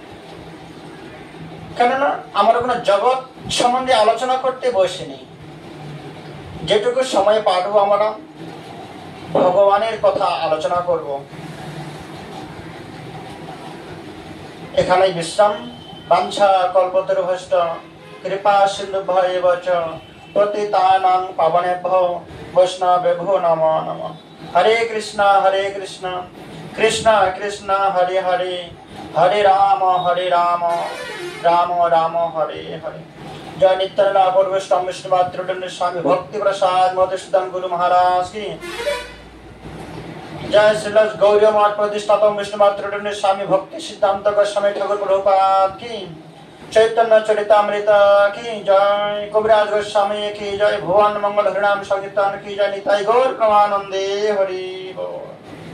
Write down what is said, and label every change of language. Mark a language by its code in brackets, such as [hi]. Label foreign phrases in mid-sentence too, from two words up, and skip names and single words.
[bn] কেননা আমরা কোনো জগৎ সম্বন্ধে আলোচনা করতে বসিনি। যেটুকু সময় পাবো আমরা ভগবানের কথা আলোচনা করব। এখানেই বিশ্রাম। [sa] বাঞ্ছা কল্পতরুভ্যশ্চ কৃপা সিন্ধুভ্যেব চ পতিতানাং পাবনেভ্যো বৈষ্ণবেভ্যো নমো নমঃ। হরে কৃষ্ণ কৃষ্ণ কৃষ্ণ হরে হরে, হরে রাম রাম রাম হরে হরে। [hi] जय नित्यानंद अपूर्व वैष्णव विष्णु मातृदंड स्वामी भक्ति प्रसाद मधुसूदन गुरु महाराज की जय श्रील गौरी मठ प्रतिष्ठाता विष्णु मातृदंड स्वामी भक्ति सिद्धांत गोस्वामी ठाकुर प्रभुपाद की चैतन्य चरितामृत की जय कविराज गोस्वामी की जय भुवन मंगल हरिनाम संकीर्तन की जय निताई गौर प्रमानंदे हरि बोल।